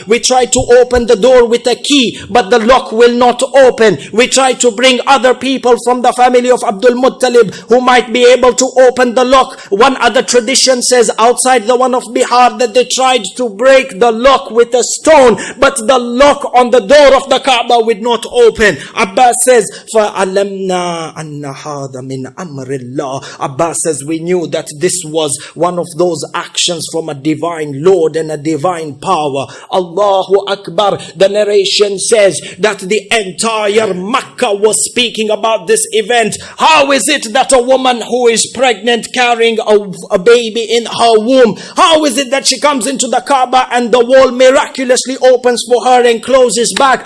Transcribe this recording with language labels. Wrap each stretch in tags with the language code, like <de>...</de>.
<en>We tried to open the door with a key, but the lock will not open. We tried to bring other people from the family of Abdul Muttalib who might be able to open the lock. One other tradition says outside the one of Bihar that they tried to break the lock with a stone, but the lock on the door of the Kaaba would not open. Abbas says,</en> <ar>فَعَلَمْنَا أَنَّ هَذَا مِنْ أَمْرِ اللَّهِ.</ar> <en>Abbas says we knew that this was one of those actions from a divine Lord and a divine power. Allahu Akbar. The narration says that the entire Makkah was speaking about this event. How is it that a woman who is pregnant carrying a baby in her womb, how is it that she comes into the Kaaba and the wall miraculously opens for her and closes back?</en>